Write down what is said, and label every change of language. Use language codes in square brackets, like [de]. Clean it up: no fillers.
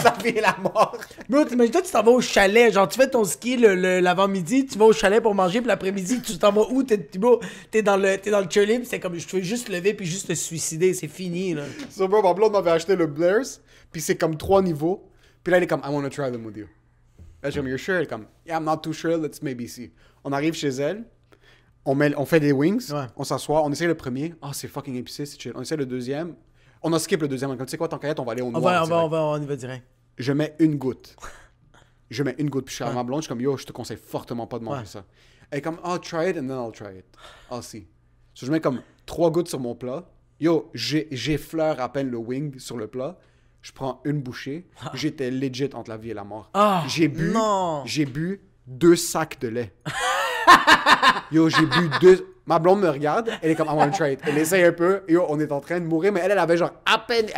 [fr] La vie et la mort. Bro, t'imagines-toi, tu t'en vas au chalet. Genre, tu fais ton ski l'avant-midi, tu vas au chalet pour manger, puis l'après-midi, tu t'en vas où? T'es dans le chalet, puis c'est comme, je veux juste lever, puis juste te suicider. C'est fini, là. So, bro, ma blonde m'avait acheté le Blair's, puis c'est comme 3 niveaux. Puis là, elle est comme, [en] I want to try them with you. [fr] Là, je suis comme, [en] you're sure? [fr] Elle est comme, [en] yeah, I'm not too sure, let's maybe see. [fr] On arrive chez elle. On fait des wings, on s'assoit, on essaie le premier. Ah, c'est fucking épicé, c'est chill. On essaie le deuxième. On a skip le deuxième. Comme tu sais quoi, tant qu'à être, on va aller au noir. On y va direct. Je mets une goutte. Puis je suis à ma blonde, je suis comme, yo, je te conseille fortement pas de manger ça. Elle est comme, [en] oh, try it and then I'll try it. I'll see. [fr] So, je mets comme 3 gouttes sur mon plat. Yo, j'effleure à peine le wing sur le plat. Je prends une bouchée. J'étais legit entre la vie et la mort. J'ai bu 2 sacs de lait. Yo, j'ai bu 2... Ma blonde me regarde, elle est comme, [en] I want to try it. [fr] Elle essaye un peu, yo, on est en train de mourir, mais elle avait genre à peine...